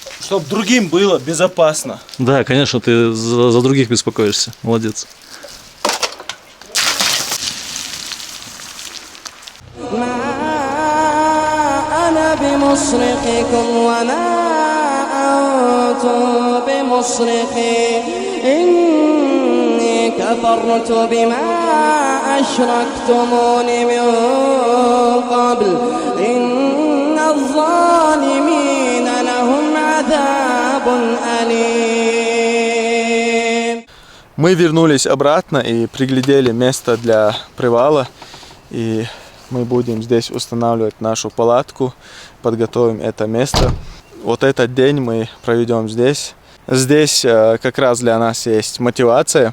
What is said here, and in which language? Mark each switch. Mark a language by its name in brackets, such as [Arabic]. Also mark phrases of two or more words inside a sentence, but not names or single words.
[Russian] чтобы другим было безопасно. Да, конечно, ты за других беспокоишься. Молодец. [Arabic] ما أنا بمصرخكم وما أنتم بمصرخي إني كفرت بما أشركتمون من قبل إن الظالمين لهم عذاب أليم. [Russian] Мы вернулись обратно и приглядели место для привала. И мы будем здесь устанавливать нашу палатку, подготовим это место. Вот этот день мы проведем здесь. Здесь как раз для нас есть мотивация.